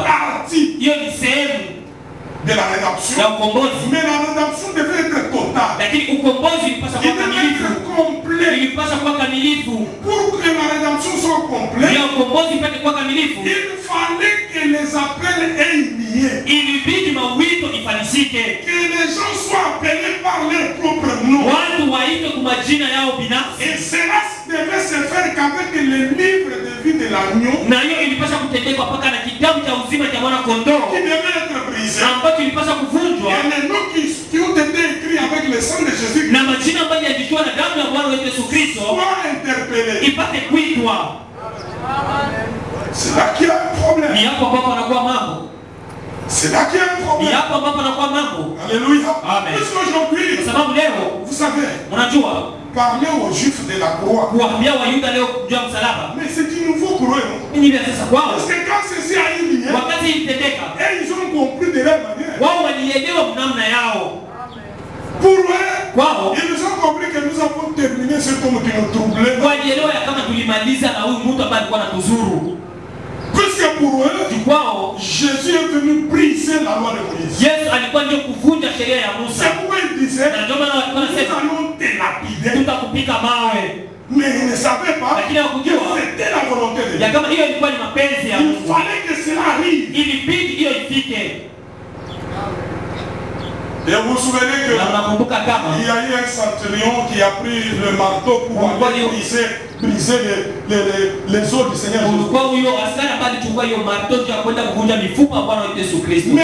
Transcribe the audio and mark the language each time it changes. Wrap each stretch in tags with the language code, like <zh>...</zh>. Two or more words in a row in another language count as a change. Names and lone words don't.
<fr>partie</fr> <sw>Hiyo ni sehemu</sw> <fr>de la rédemption.</fr> <sw>ya ukombozi.</sw> <fr>Mais la rédemption devait être totale.</fr> <sw>Lakini ukombozi ulipaswa</sw> <fr>Il</fr> <sw>kuwa</sw> <fr>devait</fr> <sw>kamilifu.</sw> <fr>être complet.</fr> <sw>Ilipaswa kuwa kamilifu.</sw> <fr>Pour que la rédemption soit complète,</fr> <sw>Ili ukombozi ipate kuwa kamilifu,</sw> <fr>il fallait que les appels aient lié.</fr> <sw>ilibidi mawito ifanyike.</sw> <fr>Que les gens soient appelés par leur propre nom.</fr> <sw>Watu waitwe kwa majina yao binafsi.</sw> <fr>Et cela devait se faire qu'avec le livre de vie de l'agneau,</fr> <sw>Na hiyo ilipaswa kutendekwa mpaka na kitabu cha uzima cha mwana kondoo</sw> <fr>qui devait être brisé.</fr> <sw>ambacho ilipaswa kuvunjwa</sw> <fr>Et les noms qui ont été écrits avec le sang de Jésus</fr> <sw>na majina ambayo yaliandikwa na damu ya Bwana wetu Yesu Kristo</sw> <fr>soient interpellés.</fr> <sw>ipate kuitwa.</sw> <fr>C'est là qu'il y a un</fr> <sw>Ni</sw> <fr>problème.</fr> <sw>hapo ambapo anakuwa mambo.</sw> <fr>C'est là qu'il y a un</fr> <sw>Ni</sw> <fr>problème.</fr> <sw>hapo ambapo anakuwa mambo.</sw> <fr>Alléluia. Amen. Puisqu'aujourd'hui,</fr> <sw>Kwa sababu leo</sw> <fr>vous savez,</fr> <sw>unajua</sw> <fr>parler aux Juifs de la croix,</fr> <sw>kuambia Wayuda leo juu ya msalaba</sw> <fr>mais c'est du nouveau pour eux. Non?</fr> <sw>ni vya sasa kwao.</sw> <fr>Parce que quand ceci a eu lieu,</fr> <sw>Wakati ilitendeka,</sw> <fr>et ils ont compris de leur manière.</fr> <sw>wao walielewa namna yao.</sw> <fr>Pour eux,</fr> <sw>Kwao</sw> <fr>ils ont compris que nous avons terminé ce homme qui nous troublait.</fr> <sw>walielewa ya kama tulimaliza na huyu mtu ambaye alikuwa anatuzuru.</sw> <fr>Puisque pour eux,</fr> <sw>Kwao</sw> <fr>Jésus est venu briser la loi de Moïse.</fr> <sw>Yesu alikuwa ndio kuvunja sheria ya Musa.</sw> <fr>C'est pourquoi il disait,</fr> <sw>Na ndio maana walikuwa</sw> <fr>nous</fr> <sw>wanasema</sw> <fr>allons te lapider.</fr> <sw>tutakupika mawe.</sw> <fr>Mais ils ne savaient pas</fr> <sw>Lakini</sw> <fr>que</fr> <sw>hawakujua</sw> <fr>c'était la volonté de</fr> <sw>ya</sw> <fr>Dieu.</fr> <sw>kama hiyo ilikuwa ni mapenzi ya</sw> <fr>Il</fr> <sw>Mungu.</sw> <fr>fallait que cela arrive.</fr> <sw>Ilibidi hiyo ifike.</sw> <fr>Et vous vous souvenez que</fr> <sw>Na unakumbuka kama</sw> <fr>il y a eu un centurion qui a pris le marteau pour aller briser les os du Seigneur Jésus.</fr> <sw>ulikuwa huyo askari ambaye alichukua hiyo marto ya kwenda kuvunja mifupa ya Bwana wetu Yesu Kristo.</sw>